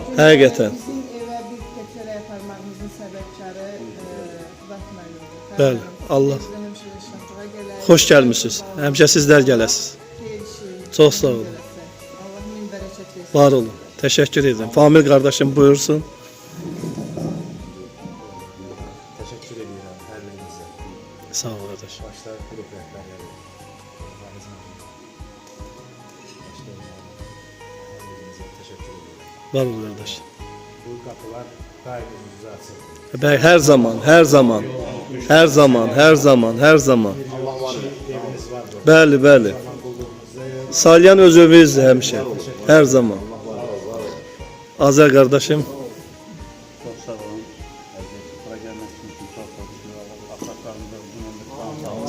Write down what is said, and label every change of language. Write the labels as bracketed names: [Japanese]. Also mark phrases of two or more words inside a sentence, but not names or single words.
[Azerbaijani] Bizim evə bir keçərək aparıb qurmağımızın səbəbkarı Qüvvət müəllimdir. Bəli, Allah. Bizdə həmişə yaşatdığa gələr. Xoş gəlmisiniz. Həmişə sizlər gələsiniz. Xeyir işi. Çox sağ olun. Allah min bərəkət versin. Var olun. Təşəkkür edirəm. Famil qardaşım buyursun. [Turkish] Teşekkür ediyorum her neyinize. [Azerbaijani] Sağ ol qardaş. [Turkish] Başta grup rehberleri. Teşekkür ediyorum. [Azerbaijani] Var ol qardaş. [Turkish] Bu kapılar daim önünüze açık. [Azerbaijani] Bəy, hər zaman, hər zaman. Hər zaman, hər zaman, hər zaman. Allah var, eviniz var. Bəli, bəli. Salyan öz övüzdür həmişə. Hər zaman. Azər qardaşım. Çox sağ olun. Bura gəlməsiniz üçün çox xoşdur. Afaqlarınızda uzun ömür sağ